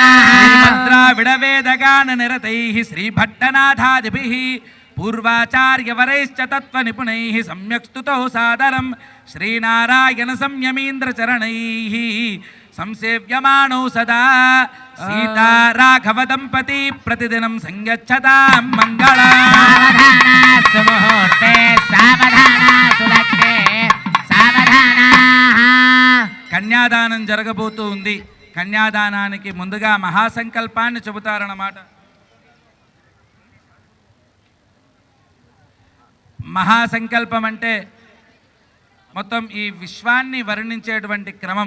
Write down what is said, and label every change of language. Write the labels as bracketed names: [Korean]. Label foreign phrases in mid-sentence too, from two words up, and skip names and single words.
[Sanskrit] श्रीमद्राविडवेदगान निरतैः श्रीभट्टनाथादिभिः पूर्वाचार्यवरैश्च तत्त्वनिपुणैः सम्यक् स्तुतौ सादरं श्रीनारायण संयमीन्द्रचरणैः संसेव्यमानौ सदा सीता राघव दंपति प्रतिदिनं संयच्छतां मंगलम् सावधाना सुमुहूर्ते सावधाना सुलग्ने सावधाना [Telugu] కన్యాదానం జరగబోతూ ఉంది. కన్యాదానానికి ముందుగా మహాసంకల్పాన్ని చెబుతారన్నమాట. మహాసంకల్పం అంటే మొత్తం ఈ విశ్వాన్ని వర్ణించేటువంటి క్రమం.